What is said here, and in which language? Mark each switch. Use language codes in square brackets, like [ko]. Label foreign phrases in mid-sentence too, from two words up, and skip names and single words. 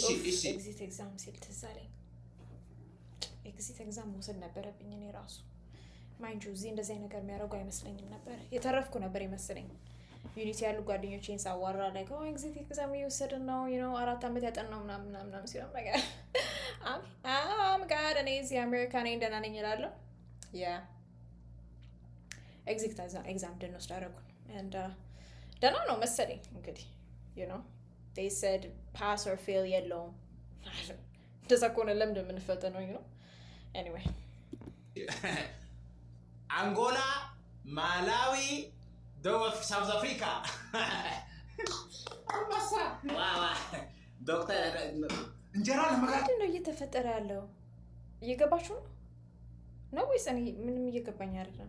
[en] exit exam [am] ሲል ትዝ አለኝ [en] exit exam [am] መውሰድ ነበረብኝ እኔ ራሱ [en] mind you [am] እዚህ እንደዚህ ነገር የሚያደርጉ አይመስለኝም ነበር የተረፍኩ ነበር ይመስለኝ ዩኒቲ ያሉ ጓደኞቼን ሳዋራ ላይ [en] exit exam [am] እየወሰድን ነው 4 ዓመት ያጠናው ምናምን ሲሆን ነገር ጋር እኔ እዚህ አሜሪካ ነኝ ደህና ነኝ እላለሁ [en] exit exam [am] እንድንወስድ አደረጉን and ደህና ነው መሰለኝ እንግዲህ [en] you know they said pass or fail [am] የለውም እንደዛ ከሆነ ለምንድን የምንፈተነው [en] you know anyway [am] አንጎላ ማላዊ ደቡብ ሳውዝ አፍሪካ አማሳ ዋዋ ዶክተር እንጀራ ለመጋገር ምንድን ነው እየተፈጠረ ያለው እየገባችሁ ነው ወይስ እኔ ምንም እየገባኝ አይደለም